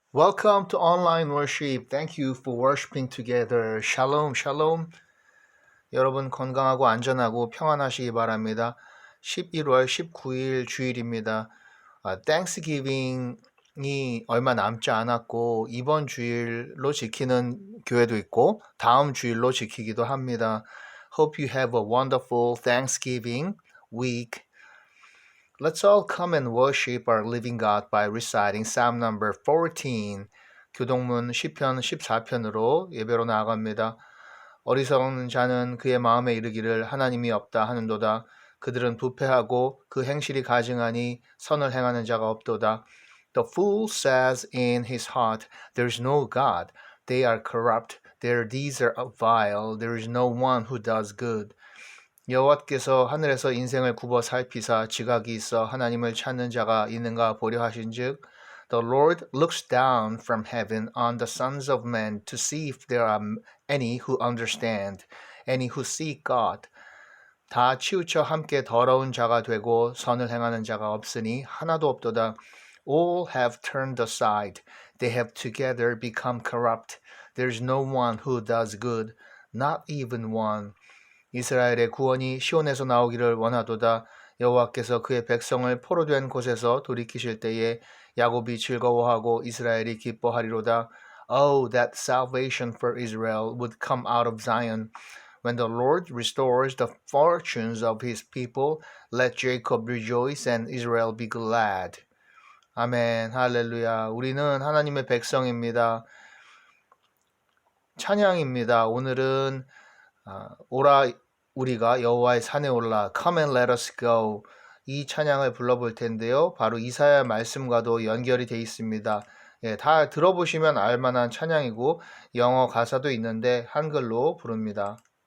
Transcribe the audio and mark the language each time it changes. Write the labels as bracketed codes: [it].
[en] Welcome to online worship. Thank you for worshiping together. [he] Shalom, shalom. [ko] 여러분 건강하고 안전하고 평안하시기 바랍니다. 11월 19일 주일입니다. Thanksgiving이 얼마 남지 않았고 이번 주일로 지키는 교회도 있고 다음 주일로 지키기도 합니다. [en] Hope you have a wonderful Thanksgiving week. Let's all come and worship our living God by reciting Psalm number 14. [ko] 교동문 시편 14편으로 예배로 나아갑니다. 어리석은 자는 그의 마음에 이르기를 하나님이 없다 하는도다. 그들은 부패하고 그 행실이 가증하니 선을 행하는 자가 없도다. [en] The fool says in his heart, There is no God. They are corrupt. Their deeds are vile. There is no one who does good. [ko] 여호와께서 하늘에서 인생을 굽어 살피사 지각이 있어 하나님을 찾는 자가 있는가 보려 하신즉 [en] The Lord looks down from heaven on the sons of men to see if there are any who understand, any who seek God. [ko] 다 치우쳐 함께 더러운 자가 되고 선을 행하는 자가 없으니 하나도 없도다. [en] All have turned aside. They have together become corrupt. There is no one who does good, not even one. [ko] 이스라엘의 구원이 시온에서 나오기를 원하도다. 여호와께서 그의 백성을 포로된 곳에서 돌이키실 때에 야곱이 즐거워하고 이스라엘이 기뻐하리로다. [en] Oh, that salvation for Israel would come out of Zion. When the Lord restores the fortunes of his people, let Jacob rejoice and Israel be glad. [ko] 아멘, 할렐루야. 우리는 하나님의 백성입니다. 찬양입니다. 오늘은 오라 우리가 여호와의 산에 올라 [en] Come and let us go [ko] 이 찬양을 불러볼 텐데요. 바로 이사야 말씀과도 연결이 되어 있습니다. 다 들어보시면 알만한 찬양이고 영어 가사도 있는데 한글로 부릅니다.